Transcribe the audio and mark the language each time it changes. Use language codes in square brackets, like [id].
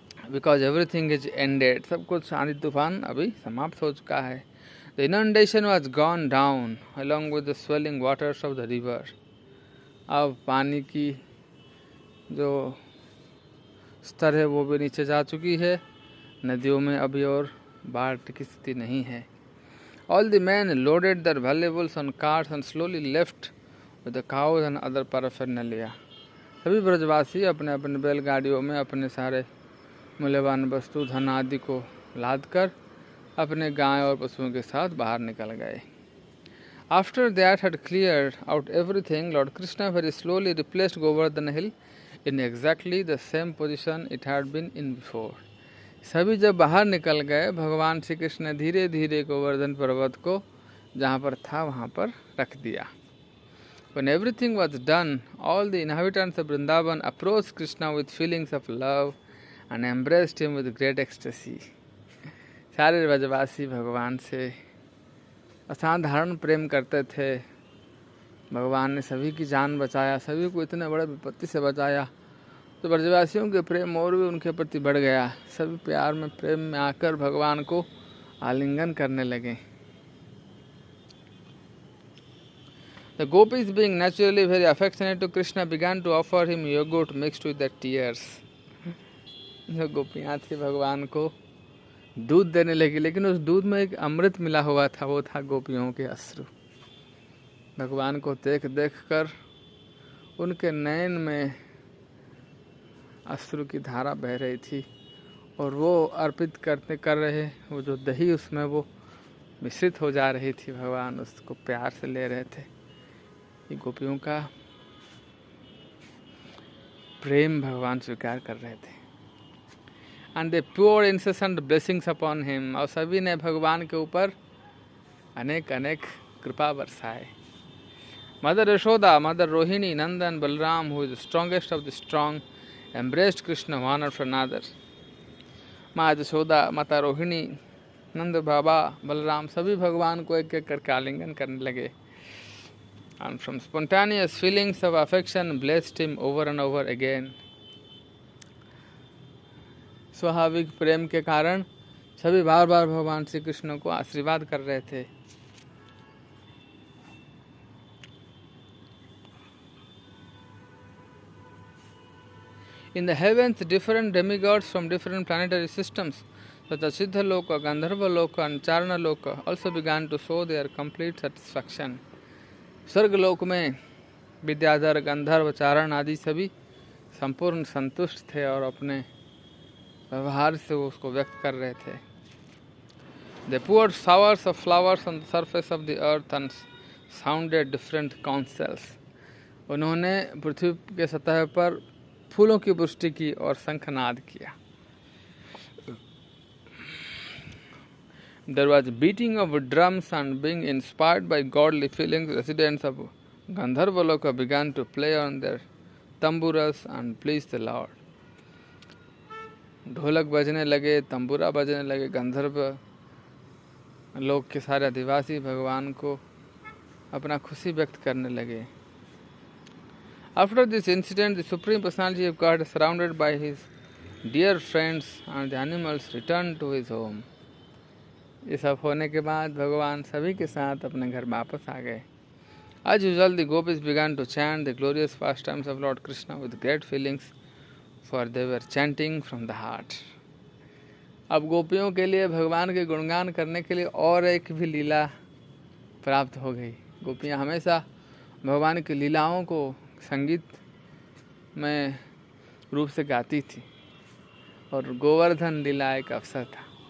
[en] because everything is ended, [hi] सब कुछ आंधी तूफान अभी समाप्त हो चुका है। [en] The inundation was gone down along with the swelling waters of the river. [hi] अब पानी की जो स्तर है वो भी नीचे जा चुकी है, नदियों में अभी और बाढ़ की स्थिति नहीं है। [en] All the men loaded their valuables on carts and slowly left with the cows and other paraphernalia. [hi] सभी ब्रजवासी अपने अपने बैलगाड़ियों में अपने सारे मूल्यवान वस्तु, धन आदि को लाद कर अपने गाय और पशुओं के साथ बाहर निकल गए। [en] After that had cleared out everything, Lord Krishna very slowly replaced Govardhan Hill in exactly the same position it had been in before. [hi] सभी जब बाहर निकल गए, भगवान श्री कृष्ण ने धीरे धीरे गोवर्धन पर्वत को जहाँ पर था वहाँ पर रख दिया। [en] When everything was done, all the inhabitants of Vrindavan approached Krishna with feelings of love and embraced him with great ecstasy. [hi] सारे ब्रजवासी भगवान से असाधारण प्रेम करते थे। भगवान ने सभी की जान बचाया, सभी को इतने बड़े विपत्ति से बचाया, तो ब्रजवासियों के प्रेम और भी उनके प्रति बढ़ गया। सभी प्यार में, प्रेम में आकर भगवान को आलिंगन करने लगे। [en] The gopis, being naturally very affectionate to Krishna, began to offer him yogurt mixed with their tears. [hi] जो गोपियाँ थी भगवान को दूध देने लगी, लेकिन उस दूध में एक अमृत मिला हुआ था, वो था गोपियों के अश्रु। भगवान को देख देख कर उनके नयन में अश्रु की धारा बह रही थी और वो अर्पित कर रहे वो जो दही उसमें वो मिश्रित हो जा रही थी, भगवान उसको प्यार से ले रहे थे। ये गोपियों का प्रेम भगवान स्वीकार कर रहे थे। [en] and they pure incessant blessings upon him, [hi] और सभी ने भगवान के ऊपर अनेक अनेक कृपा बरसाए। [en] Mother Yashoda, mother Rohini, Nandan, Balram, who is strongest of the strong, embraced Krishna one after another. [hi] माँ यशोदा, माता रोहिणी, नंद बाबा, बलराम सभी भगवान को एक एक करके आलिंगन करने लगे। [en] And from spontaneous feelings of affection blessed him over and over again. [hi] स्वाभाविक प्रेम के कारण सभी बार बार भगवान श्री कृष्ण को आशीर्वाद कर रहे थे। [en] In the heavens, different demigods from different planetary systems, such as Siddhaloka, Gandharvaloka and Charanaloka, also began to show their complete satisfaction. [hi] स्वर्गलोक में विद्याधर, गंधर्व, चारण आदि सभी संपूर्ण संतुष्ट थे और अपने व्यवहार से वो उसको व्यक्त कर रहे थे। [en] They poured showers of flowers on the surface of the earth and sounded different counsels. [hi] उन्होंने पृथ्वी के सतह पर फूलों की वृष्टि की और शंखनाद किया। [en] There was beating of drums and being inspired by godly feelings, residents of Gandharvaloka began to play on their tamburas and please the Lord. [hi] ढोलक बजने लगे, तंबूरा बजने लगे, गंधर्व लोक के सारे आदिवासी भगवान को अपना खुशी व्यक्त करने लगे। [en] After this incident, the Supreme Personality of God, surrounded by his dear friends and the animals, returned to his home. [hi] ये सब होने के बाद भगवान सभी के साथ अपने घर वापस आ गए। [en] As usual, the gopis began to chant the glorious pastimes of Lord Krishna with great feelings, for they were chanting from the heart. [hi] अब गोपियों के लिए भगवान के गुणगान करने के लिए और एक भी लीला प्राप्त हो गई। गोपियाँ हमेशा भगवान की लीलाओं को संगीत में रूप से गाती थी और गोवर्धन लीला एक अवसर था।